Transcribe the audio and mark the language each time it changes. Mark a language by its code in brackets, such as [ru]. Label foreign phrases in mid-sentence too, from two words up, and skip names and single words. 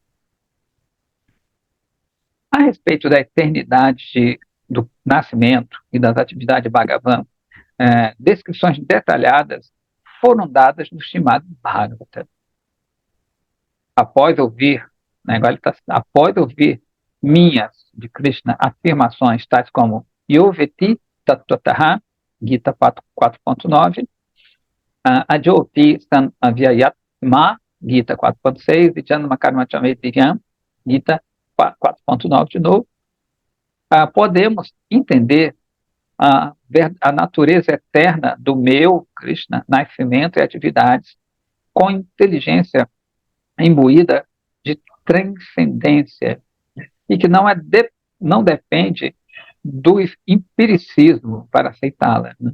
[pt] A respeito da eternidade do nascimento e das atividades de Bhagavan, descrições detalhadas foram dadas no Srimad Bhagavata. Após ouvir, né, após ouvir minhas, de Krishna, afirmações tais como [sa] यो वेत्ति तत्त्वतः, [pt] Gita 4.9, [sa] अजोऽपि सन् अव्ययात्मा, [pt] Gita 4.6, e [sa] जन्म कर्म [pt] Chametiryan, Gita 4.9 de novo, podemos entender a natureza eterna do meu, Krishna, nascimento e atividades com inteligência imbuída de transcendência e que não depende do empiricismo para aceitá-la, né?